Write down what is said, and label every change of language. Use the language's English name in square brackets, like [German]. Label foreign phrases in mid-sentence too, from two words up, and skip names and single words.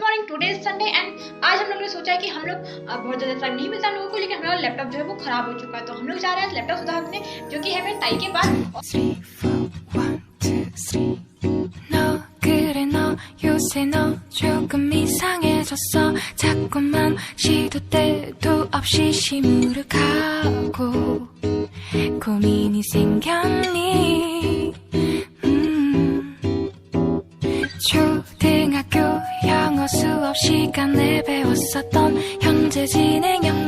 [English] today is Sunday and [Hindi] आज हम लोग ने सोचा है कि हम लोग बहुत ज़्यादा टाइम नहीं मिलता लोगों को, लेकिन हमारा लैपटॉप जो है वो खराब हो चुका है, तो हम लोग जा रहे हैं लैपटॉप सुधारने, जो कि है मेरे ताई के पास। [Korean] 3, 4, 1, 2, 3 너 그래 너 요새 너 조금 이상해졌어 자꾸만 시도 때도 없이 시무룩하고 고민이 생겼니 초등학교 영어 수업 시간에 배웠었던 현재 진행